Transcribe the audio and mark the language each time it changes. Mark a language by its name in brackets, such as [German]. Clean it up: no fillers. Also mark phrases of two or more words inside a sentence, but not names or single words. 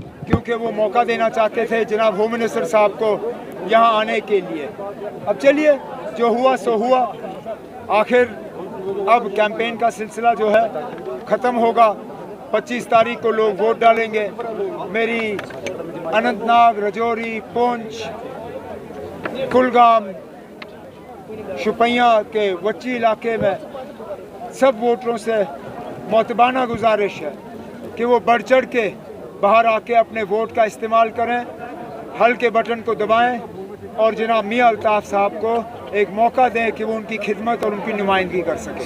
[Urdu] کیونکہ وہ موقع دینا چاہتے تھے جناب ہوم منسٹر صاحب کو یہاں آنے کے لیے. اب چلیے جو ہوا سو ہوا, آخر اب کیمپین کا سلسلہ جو ہے ختم ہوگا. 25 تاریخ کو لوگ ووٹ ڈالیں گے. میری اننت ناگ, رجوری, پونچھ, کلگام, شپیاں کے وچی علاقے میں سب ووٹروں سے معتبانہ گزارش ہے کہ وہ بڑھ چڑھ کے باہر آ کے اپنے ووٹ کا استعمال کریں, حل کے بٹن کو دبائیں اور جناب میاں الطاف صاحب کو ایک موقع دیں کہ وہ ان کی خدمت اور ان کی نمائندگی کر سکیں.